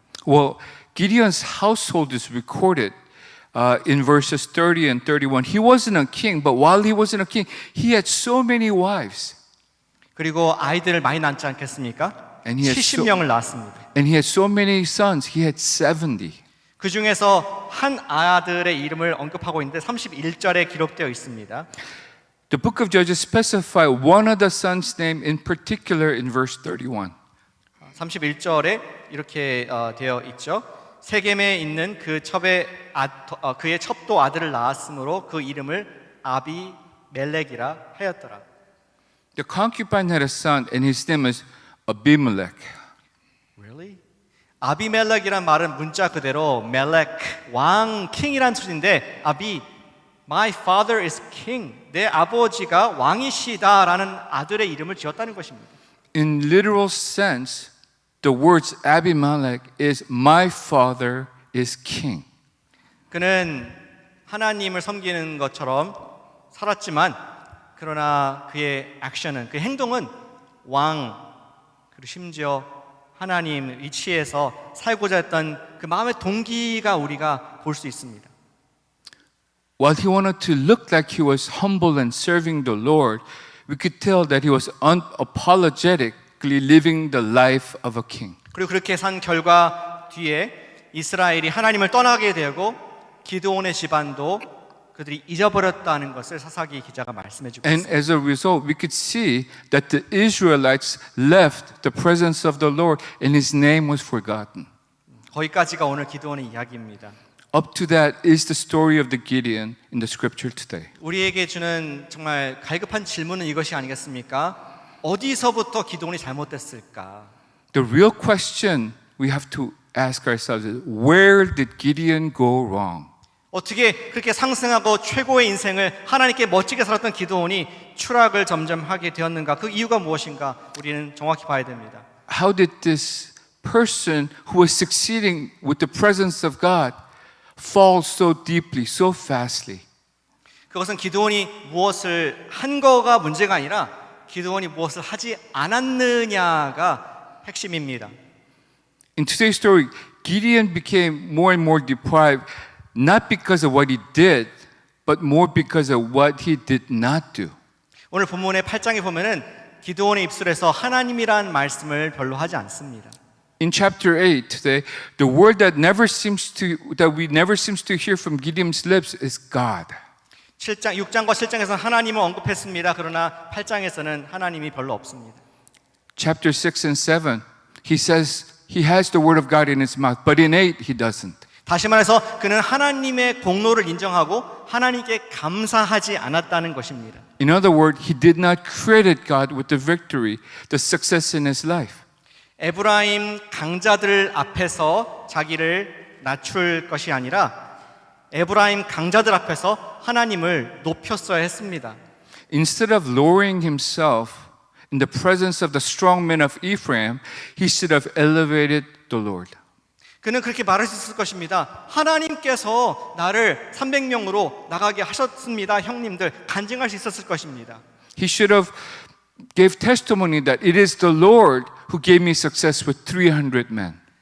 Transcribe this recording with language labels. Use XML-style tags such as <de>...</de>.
<en>Well, Gideon's household is recorded in verses 30 and 31. He wasn't a king, but while he wasn't a king, he had so many wives.</en> <ko>그리고 아이들을 많이 낳지 않겠습니까?</ko> <en>And he had</en> <ko>70명을 낳았습니다.</ko> <en>And he had so many sons. He had 70.</en> <ko>그 중에서 한 아들의 이름을 언급하고 있는데 31절에 기록되어 있습니다.</ko> <en>The book of Judges specify one of the sons' name in particular in verse 31.</en> <ko>31절에 이렇게 되어 있죠. 세겜에 있는 그의 첩도 아들을 낳았으므로 그 이름을 아비멜렉이라 하였더라.</ko> <en>The concubine had a son, and his name is Abimelech. Really?</en> <ko>아비멜렉이란 말은 문자 그대로 멜렉, 왕, 킹이란 뜻인데</ko> <en>my father is king.</en> <ko>내 아버지가 왕이시다라는 아들의 이름을 지었다는 것입니다.</ko> <en>In literal sense, the words Abimelech is my father is king.</en> <ko>그는 하나님을 섬기는 것처럼 살았지만 그러나 그의 액션은 그 행동은 왕 그리고 심지어 하나님 위치에서 살고자 했던 그 마음의 동기가 우리가 볼 수 있습니다.</ko> <en>While he wanted to look like he was humble and serving the Lord, we could tell that he was unapologetically living the life of a king.</en> <ko>그리고 그렇게 산 결과 뒤에 이스라엘이 하나님을 떠나게 되고 기드온의 집안도 그들이 잊어버렸다는 것을 사사기 기자가 말씀해주고</ko> <en>And</en> <ko>있습니다.</ko> <en>as a result, we could see that the Israelites left the presence of the Lord and his name was forgotten.</en> <ko>거기까지가 오늘 기드온의 이야기입니다.</ko> <en>Up to that is the story of the Gideon in the scripture today.</en> <ko>우리에게 주는 정말 갈급한 질문은 이것이 아니겠습니까? 어디서부터 기드온이 잘못됐을까?</ko> <en>The real question we have to ask ourselves is, where did Gideon go wrong?</en> <ko>어떻게 그렇게 상승하고 최고의 인생을 하나님께 멋지게 살았던 기드온이 추락을 점점 하게 되었는가? 그 이유가 무엇인가? 우리는 정확히 봐야 됩니다.</ko> <en>How did this person who was succeeding with the presence of God fall so deeply, so fastly.</en> <ko>그것은 기드온이 무엇을 한 거가 문제가 아니라 기드온이 무엇을 하지 않았느냐가 핵심입니다.</ko> <en>In today's story, Gideon became more and more deprived, not because of what he did, but more because of what he did not do.</en> <ko>오늘 본문의 8장에 보면은 기드온의 입술에서 하나님이란 말씀을 별로 하지 않습니다.</ko> <en>In chapter 8 today, the word that we never seems to hear from Gideon's lips is God.</en> <ko>6장과 7장에서는 하나님을 언급했습니다. 그러나 8장에서는 하나님이 별로 없습니다.</ko> <en>Chapter 6 and 7, he says he has the word of God in his mouth, but in 8 he doesn't.</en> <ko>다시 말해서 그는 하나님의 공로를 인정하고 하나님께 감사하지 않았다는 것입니다.</ko> <en>In other words, he did not credit God with the victory, the success in his life.</en> <ko>에브라임 강자들 앞에서 자기를 낮출 것이 아니라 에브라임 강자들 앞에서 하나님을 높였어야 했습니다.</ko> <en>Instead of lowering himself in the presence of the strong men of Ephraim, he should have elevated the Lord.</en> <ko>그는 그렇게 말할 수 있을 것입니다. 하나님께서 나를 300명으로 나가게 하셨습니다. 형님들 간증할 수 있었을 것입니다.</ko> <en>He should have gave testimony that it is the Lord who gave me success with 300 men.</en>